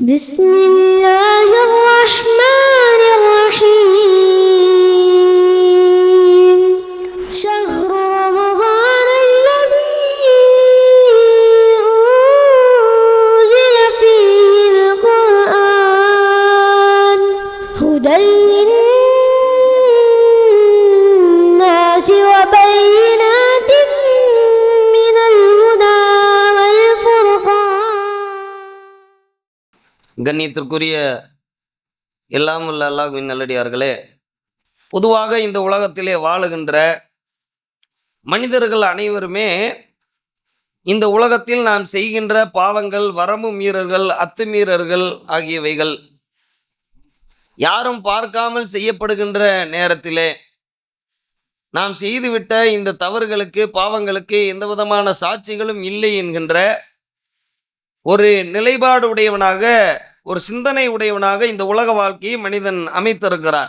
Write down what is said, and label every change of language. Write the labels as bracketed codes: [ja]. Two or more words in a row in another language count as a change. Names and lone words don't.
[ar] بسم الله الرحمن الرحيم شهر رمضان الذي أنزل فيه القرآن هدى للناس وبينات من الهدى والفرقان. [ta] கண்ணியத்திற்குரிய எல்லாம் உள்ள அல்லாஹ்வின் நல்லடியார்களே, பொதுவாக இந்த உலகத்திலே வாழுகின்ற மனிதர்கள் அனைவருமே இந்த உலகத்தில் நாம் செய்கின்ற பாவங்கள், வரம்பு மீறல்கள், அத்துமீறல்கள் ஆகியவைகள் யாரும் பார்க்காமல் செய்யப்படுகின்ற நேரத்திலே நாம் செய்துவிட்ட இந்த தவறுகளுக்கு, பாவங்களுக்கு எந்த விதமான சாட்சிகளும் இல்லை என்கின்ற ஒரு நிலைப்பாடு உடையவனாக, ஒரு சிந்தனை உடையவனாக இந்த உலக வாழ்க்கையை மனிதன் அமைத்திருக்கிறான்.